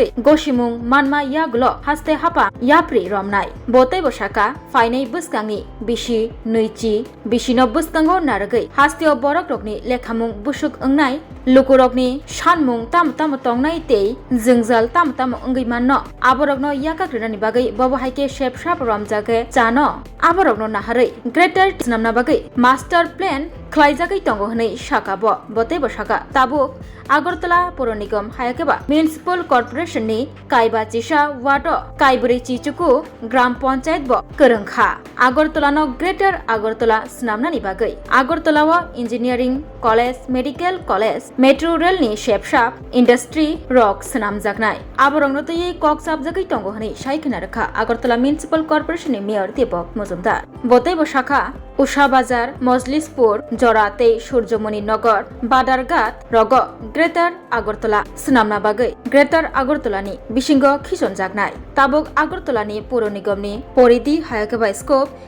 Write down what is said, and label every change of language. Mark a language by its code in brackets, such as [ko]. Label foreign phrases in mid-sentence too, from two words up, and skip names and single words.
[trp] गसिमुं मानमा यागलो हास्ते हापा याप्रि रमनाय बतै बसाका फायनै बसकांनि बिसि नैचि बिसिनो बसकांगो नारगै हास्तेयाव बरक रकनि लेखामुं बुसुक अंनाय लुकुरकनि सानमुं ताम ताम तंनाय तै जोंजाल ताम ताम अंगै माननो आबरकनो याकाग्रेनानि बागै बबहायके शेपसाप रमजागे जानो आबरकनो नाहारै ग्रेटर स्नामना बागै [en] master plan [trp] खलायजागै तंगो हनै साकाबो बतै बसाका ताबुक আগরতলা পৌর নিগম हायाकेबा [en] municipal corporation [trp] काइबा चिसा वार्ड काइब्रै चिचुकु ग्राम पंचायत ब करंखा আগরতলাनो ग्रेटर আগরতলা स्नामनानि बागै আগরতलाव [en] engineering college medical college metro rail [trp] शेपसाप इंडस्ट्री रक स्नामजागनाय आबरंनोतै ककसाबजागै तंगो हनै सायखना रखा আগরতলা [en] municipal corporation [trp] मेयर दीपक मजुमदार बतै बसाखा उषा बाजार मजलिसपुर जराते सूर्यमणि नगर बादारघाट रग ग्रेटर আগরতলা स्नामना बागै ग्रेटर আগরতলাनि बिसिंगो खिसन जागनाय ताबुक আগরতलानि पौर निगमनि परिधि हायाकेबा स्कोप